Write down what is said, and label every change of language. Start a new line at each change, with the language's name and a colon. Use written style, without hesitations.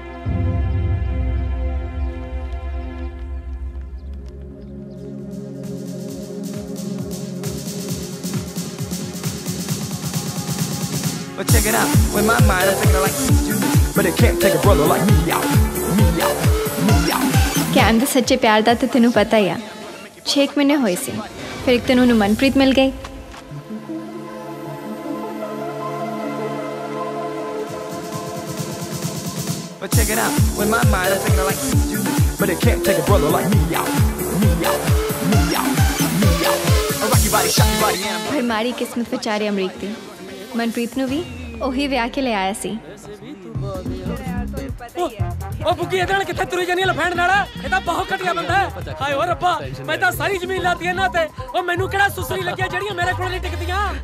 English: But check it out, with my mind I'm thinking like you, but it can't take a brother like me out, me out, me out.
Punjabi: Cam ਦੇ ਸੱਚੇ ਪਿਆਰ ਦਾ ਤੇ ਤੈਨੂੰ ਪਤਾ ਹੀ ਆ। 6 ਮਹੀਨੇ ਹੋਏ ਸੀ, ਫਿਰ ਇੱਕ ਦਿਨ ਉਹਨੂੰ ਮਨਪ੍ਰੀਤ ਮਿਲ ਗਈ।
English: But check it out, with my mind I'm thinking like you, but it can't take a brother like me out, me out, me out, me out. I rock your body, shock your body, and
Punjabi: ਫਿਰ ਮਾੜੀ ਕਿਸਮਤ ਵਿਚਾਰੇ ਅਮਰੀਕ ਦੀ, ਮਨਪ੍ਰੀਤ ਨੂੰ ਵੀ ਉਹੀ ਵਿਆਹ ਕੇ ਲੈ ਆਇਆ ਸੀ। ਉਹ ਬੁੱਗੀ ਇਹਦੇ ਨਾਲ ਕਿੱਥੇ ਤੁਰੀ ਜਾਨੀ ਲਫੈਂਡ ਨਾਲ? ਇਹ ਤਾਂ ਬਹੁਤ ਘਟੀਆ ਬੰਦਾ ਹੈ। ਹਾਏ ਓ ਰੱਬਾ, ਮੈਂ ਤਾਂ ਸਾਰੀ ਜ਼ਮੀਨ ਲਾਤੀ ਇਹਨਾਂ ਤੇ। ਉਹ ਮੈਨੂੰ ਕਿਹੜਾ ਸੁਸਰੀ ਲੱਗਿਆ ਜਿਹੜੀਆਂ ਮੇਰੇ ਕੋਲ ਨਹੀਂ ਟਿਕਦੀਆਂ?